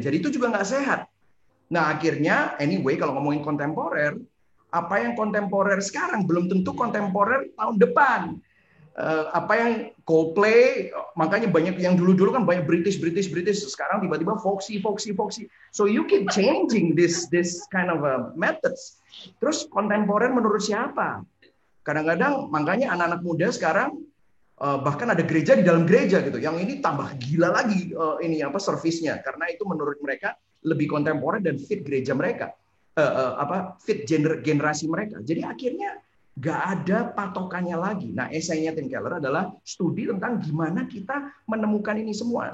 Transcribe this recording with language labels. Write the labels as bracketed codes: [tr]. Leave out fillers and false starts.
[id] Jadi itu juga nggak sehat. Nah akhirnya anyway kalau ngomongin kontemporer, apa yang kontemporer sekarang belum tentu kontemporer tahun depan. Apa yang Coldplay, makanya banyak yang dulu kan banyak British, sekarang tiba-tiba Foxy. [en] So you keep changing this kind of methods. [id] Terus kontemporer menurut siapa? Kadang-kadang makanya anak-anak muda sekarang bahkan ada gereja di dalam gereja gitu. Yang ini tambah gila lagi servisnya, karena itu menurut mereka lebih kontemporer dan fit gereja mereka, fit generasi mereka. Jadi akhirnya nggak ada patokannya lagi. Nah, esainya Tim Keller adalah studi tentang gimana kita menemukan ini semua.